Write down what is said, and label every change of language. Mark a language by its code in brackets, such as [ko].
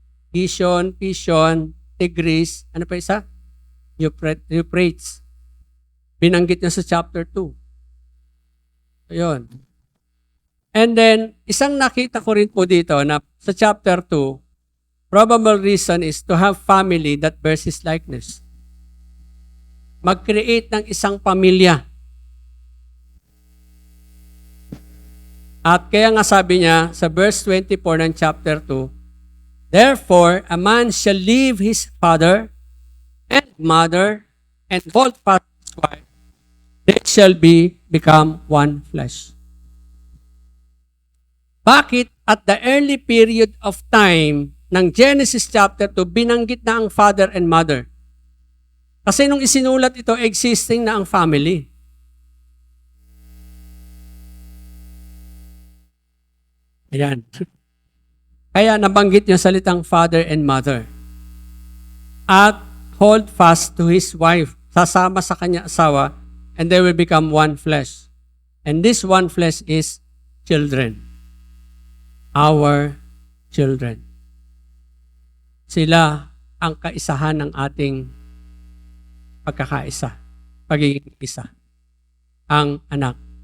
[tl] Pishon, Tigris, ano pa isa? Euphrates. Binanggit niya sa chapter 2. Ayun. [en] And then, [tl] isang nakita ko rin po dito na sa [en] chapter 2, probable reason is to have family that bears His likeness. [tl] Mag-create ng isang pamilya. At kaya nga sabi niya sa verse 24 ng chapter 2, [en] therefore, a man shall leave his father and mother and hold fast his wife. They shall become one flesh. [tl] Bakit [en] at the early period of time [tl] ng Genesis chapter 2, binanggit na ang father and mother? Kasi nung isinulat ito, existing na ang family. Ayan. Kaya nabanggit yung salitang father and mother. [en] At hold fast to his wife. [tl] Sasama sa kanya asawa, [en] and they will become one flesh. And this one flesh is children. Our children. [tl] Sila ang kaisahan ng ating pagkakaisa, pagiging isa, ang anak.